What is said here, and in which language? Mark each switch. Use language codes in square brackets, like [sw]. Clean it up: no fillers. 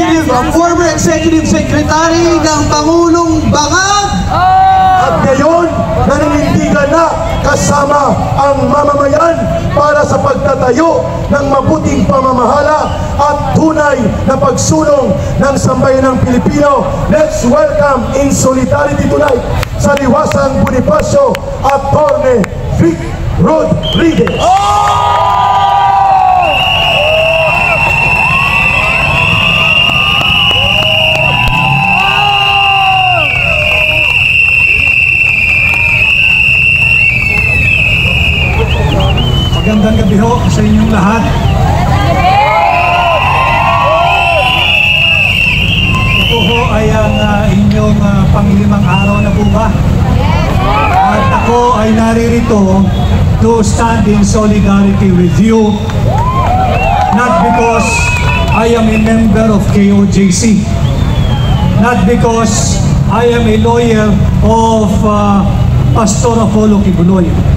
[tl] ang [en] former Executive Secretary [tl] ng Pangulong Bangag. At ngayon, naninindigan na kasama ang mamamayan para sa pagtatayo ng mabuting pamamahala at tunay na pagsulong ng sambayanang Pilipino. [en] Let's welcome in solidarity tonight sa Liwasang Bonifacio Atty. Vic Rodriguez. [tl] Magandang gabi ho sa inyong lahat. Ito ho ay ang inyong panglimang araw na buba. At ako ay naririto [en] to stand in solidarity with you. Not because I am a member of KOJC. Not because I am a lawyer of Pastor Apollo Kibuloy.